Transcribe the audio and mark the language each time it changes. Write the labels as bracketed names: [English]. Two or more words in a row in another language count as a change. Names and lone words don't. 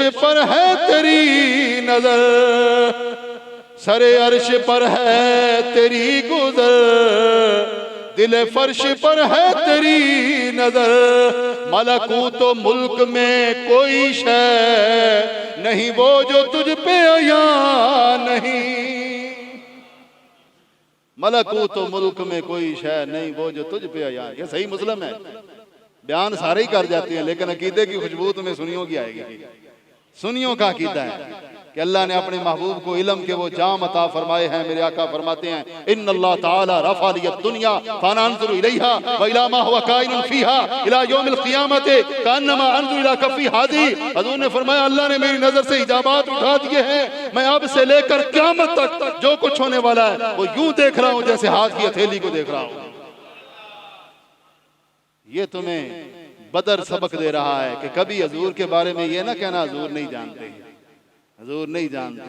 [Urdu] پر ہے تیری نظر، سرِ عرش پر ہے تیری گزر، دلِ فرش پر ہے تیری نظر، ملکوت ملک میں کوئی شے نہیں وہ جو تجھ پہ آیا نہیں، ملکوت ملک میں کوئی شے نہیں وہ جو تجھ پہ آیا नहीं, मलकूत मुल्क में कोई शय नहीं वो जो तुझ पे आया। یہ صحیح مسلم ہے، بیان سارے ہی کر جاتے ہیں، لیکن عقیدے کی خوشبو تمہیں سنیوں کی آئے گی. سنیوں کا عقیدہ ہے کہ اللہ نے اپنے محبوب کو علم کے وہ جام عطا فرمائے ہیں. میرے آقا فرماتے ہیں [Arabic] إن الله تعالى رفع لي الدنيا فأنا أنظر إليها وإلى ما هو كائن فيها إلى يوم القيامة كأنما أنظر إلى كفي هذه. [Urdu] حضور نے فرمایا اللہ نے میری نظر سے حجابات اٹھا دیے ہیں، میں اب سے لے کر قیامت تک جو کچھ ہونے والا ہے وہ یوں دیکھ رہا ہوں جیسے ہاتھ کی ہتھیلی کو دیکھ رہا ہوں जैसे हाथ की हथेली को देख रहा हूं। یہ تمہیں بدر سبق دے رہا ہے کہ کبھی حضور کے بارے میں یہ نہ کہنا حضور نہیں جانتے، حضور نہیں جانتے, हजूर नहीं जानते।